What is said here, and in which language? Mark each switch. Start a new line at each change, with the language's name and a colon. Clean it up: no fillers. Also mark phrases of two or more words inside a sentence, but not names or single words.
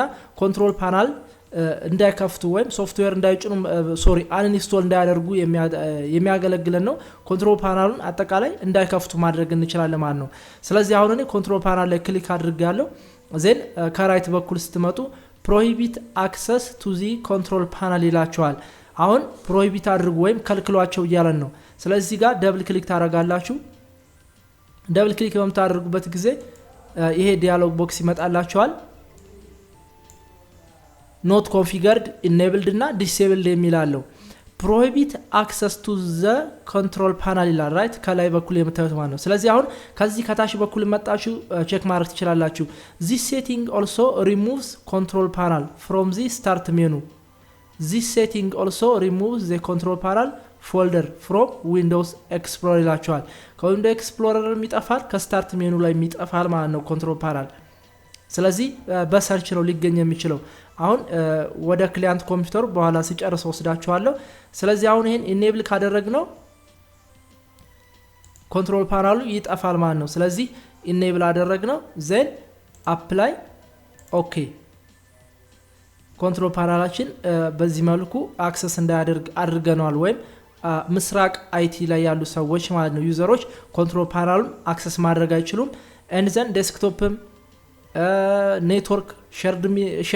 English: control panel
Amharic: እንዳይከፍቱ ወይም ሶፍትዌር እንዳይጭኑ አንኢንስቶል እንዳያደርጉ የሚያገለግለን ነው ኮንትሮል ፓናሉን አጠቃላይ እንዳይከፍቱ ማድረግ እንችላለን ማለት ነው ስለዚህ አሁን እኔ
English: control panel
Amharic: ላይ ክሊክ አድርጋለሁ ዜን ከራይት በኩል ስትመጡ
English: prohibit access to the control panel
Amharic: ይላችኋል አሁን ፕሮሂቢት አድርጉ ወይም ከልክሏቸው እያለን ነው ስለዚህ ጋር
English: double click
Amharic: ታደርጋላችሁ
English: double click
Amharic: በምታደርጉበት ጊዜ ይሄ
English: dialog box
Amharic: ይመጣላችኋል
English: not configured enabled እና disabled የሚላለው prohibit access to the control panel ይላል right
Amharic: ከላይ በኩል የምታዩት ማለት ነው ስለዚህ አሁን ከዚህ ከታች በኩል መጣችሁ ቼክ ማድረግ ትችላላችሁ
English: this setting also removes control panel from the start menu this setting also removes the control panel folder from windows explorer
Amharic: ይላችኋል ከዊንዶውስ ኤክስፕሎረር የሚጠፋል ከስታርት ሜኑ ላይ የሚጠፋል ማለት ነው
English: control panel
Amharic: ስለዚህ በሰርች ነው ሊገኝ የሚችለው አሁን ወደ
English: client computer
Amharic: በኋላ ሲጨርስ ወስዳችኋለሁ ስለዚህ አሁን ይሄን ኢኔብል ካደረግነው ኮንትሮል ፓናሉ ይጠፋል ማለት ነው ስለዚህ ኢኔብል አደረግነው
English: then apply OK
Amharic: ኮንትሮል ፓናላችን በዚህ መልኩ አክሰስ እንዳያደርግ አድርገናል ወይም ምስራቅ አይቲ ላይ ያሉ ሰዎች ማለት ነው ዩዘሮች ኮንትሮል ፓናሉን አክሰስ ማድረግ አይችሉም
English: and then
Amharic: ዴስክቶፕም
English: network share